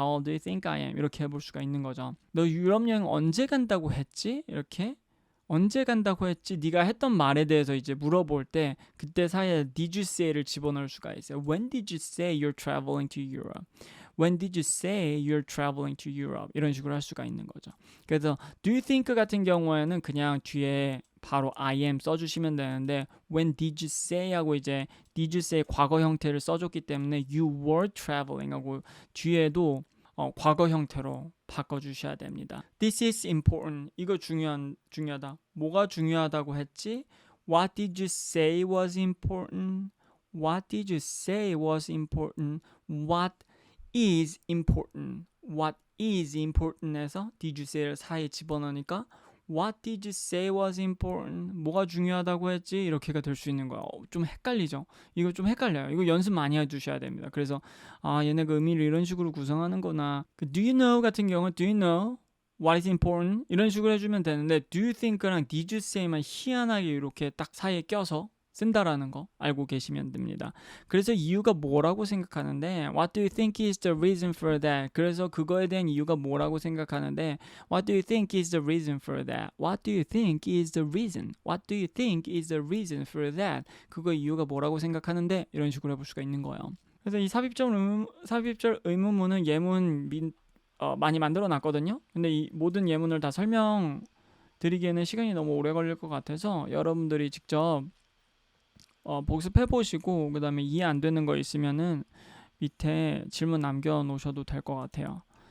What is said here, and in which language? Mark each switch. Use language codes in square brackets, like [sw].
[en] How old do you think I am? [ko] 이렇게 해볼 수가 있는 거죠. 너 유럽 여행 언제 간다고 했지? 이렇게 언제 간다고 했지? 네가 했던 말에 대해서 이제 물어볼 때 그때 사이에 [en] did you say [ko] 를 집어넣을 수가 있어요. [en] When did you say you're traveling to Europe? When did you say you're traveling to Europe? [ko] 이런 식으로 할 수가 있는 거죠. 그래서 [en] do you think [ko] 같은 경우에는 그냥 뒤에 바로 [en] I am [ko] 써주시면 되는데 [en] when did you say [ko] 하고 이제 [en] did you say [ko] 과거 형태를 써줬기 때문에 [en] you were traveling [ko] 하고 뒤에도 과거 형태로 바꿔주셔야 됩니다. [en] This is important. [ko] 이거 중요하다. 뭐가 중요하다고 했지? [en] What did you say was important? What did you say was important? What is important? What is important에서 did you say [ko] 를 사이에 집어넣으니까 [en] What did you say was important? [ko] 뭐가 중요하다고 했지? 이렇게가 될 수 있는 거야. 좀 헷갈리죠? 이거 좀 헷갈려요. 이거 연습 많이 해두셔야 됩니다. 그래서 얘네 그 의미를 이런 식으로 구성하는구나. [en] 그 do you know [ko] 같은 경우는 [en] do you know what is important? [ko] 이런 식으로 해주면 되는데 [en] do you think [ko] 랑 [en] did you say [ko] 만 희한하게 이렇게 딱 사이에 껴서 쓴다라는 거 알고 계시면 됩니다. 그래서 이유가 뭐라고 생각하는데 [en] What do you think is the reason for that? [ko] 그래서 그거에 대한 이유가 뭐라고 생각하는데 [en] What do you think is the reason for that? What do you think is the reason? What do you think is the reason for that? [ko] 그거 이유가 뭐라고 생각하는데 이런 식으로 해볼 수가 있는 거예요. 그래서 이 삽입절 의문문은 예문 많이 만들어 놨거든요. 근데 이 모든 예문을 다 설명드리기에는 시간이 너무 오래 걸릴 것 같아서 여러분들이 직접 복습해 보시고 그 다음에 이해 안 되는 거 있으면은 밑에 질문 남겨 놓으셔도 될 것 같아요.